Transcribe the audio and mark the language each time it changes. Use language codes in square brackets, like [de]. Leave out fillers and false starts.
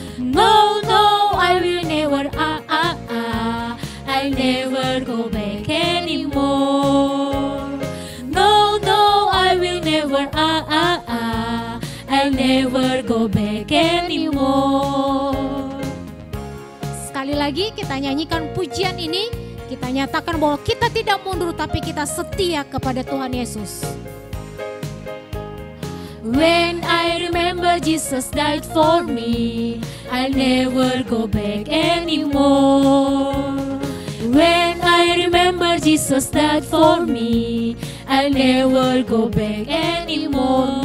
[en] No, no, I will never, I'll never go back anymore. No, no, I will never, I'll never go back anymore. [id] sekali lagi kita nyanyikan pujian ini. Kita nyatakan bahwa kita tidak mundur tapi kita setia kepada Tuhan Yesus. [en] When I remember Jesus died for me, I'll never go back anymore. When I remember Jesus died for me, I'll never go back anymore.